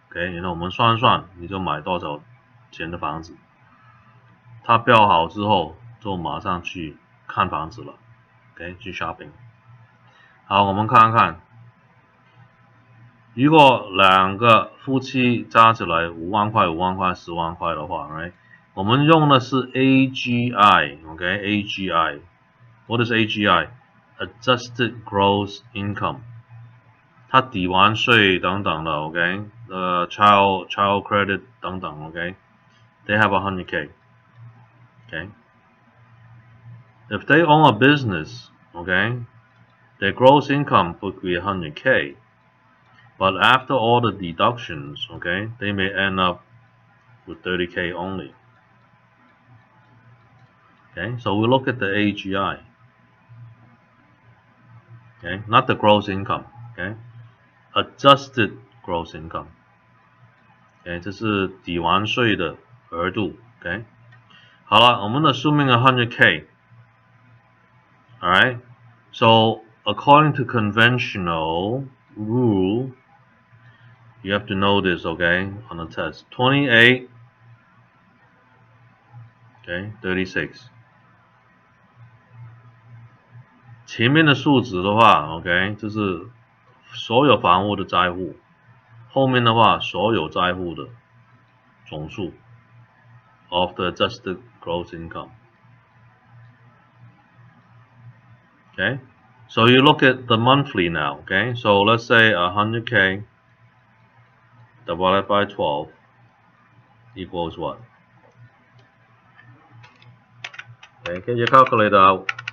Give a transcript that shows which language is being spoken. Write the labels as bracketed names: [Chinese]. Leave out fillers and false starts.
[Chinese] OK， 然后我们算一算，你就买多少钱的房子。它标好之后，就马上去看房子了。 OK， 去 shopping。好，我们看看，如果两个夫妻加起来5万块、5万块、10万块的话 ，right？我们用的是 [English] AGI，OK，AGI。What is AGI？Adjusted Gross Income。 [Chinese] 它抵完税等等的 [English] ，OK， child credit 等等 ，OK，they have 100K，OK， if they own a business, okay, their gross income could be 100K, but after all the deductions, okay, they may end up with 30K only. Okay, so we look at the AGI. Okay, not the gross income. Okay, adjusted gross income. [Chinese] Okay, 这是抵完税的额度。 [English] Okay， [Chinese] 好了，我们的 [English] assuming 100K. Alright, so according to conventional rule, you have to know this, okay, on the test. 28, okay, 36. [Chinese] 前面的数值的话 ，OK， 就是所有房屋的债户，后面的话所有债户的总数 [English] of the adjusted gross income. Okay, so you look at the monthly now. Okay, so let's say 100K divided by 12 equals what? Okay, get your calculator out.